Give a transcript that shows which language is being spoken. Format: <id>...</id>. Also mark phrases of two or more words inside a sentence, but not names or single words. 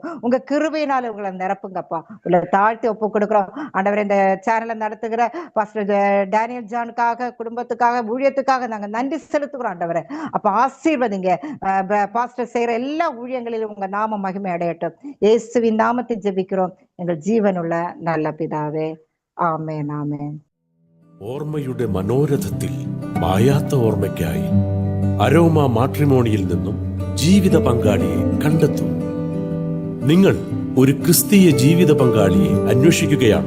<ta>உங்க கிருபையினால உங்களை நிரப்புங்கப்பா. உங்களை தாழ்த்தி ஒப்பு கொடுக்கிறோம் ஆண்டவரே. இந்த சேனலை நடத்துகிற பாஸ்டர் டேனியல் ஜானுக்காக, குடும்பத்துக்காக, ஊழியத்துக்காக நாங்க நன்றி செலுத்துகிறோம் ஆண்டவரே. அப்ப ஆசீர்வதிங்க. பாஸ்டர் செய்யற எல்லா ஊழியங்களிலும் உங்க நாம மகிமை அடையட்டும். இயேசுவின் நாமத்தை ஜெபிக்கிறோம் எங்கள்</ta> <ml>ജീവനുള്ള നല്ല പിതാവേ. ആമേൻ ആമേൻ. ഓർമ്മയുടെ മനോരഥത്തിൽ മായാത്ത ഓർമ്മയ്ക്കായി അരോമ മാട്രിമോണിയിൽ നിന്നും ജീവിത പങ്കാളിയെ കണ്ടെത്തൂ. നിങ്ങൾ ഒരു ക്രിസ്തീയ ജീവിത പങ്കാളിയെ അന്വേഷിക്കുകയാണോ?</ml>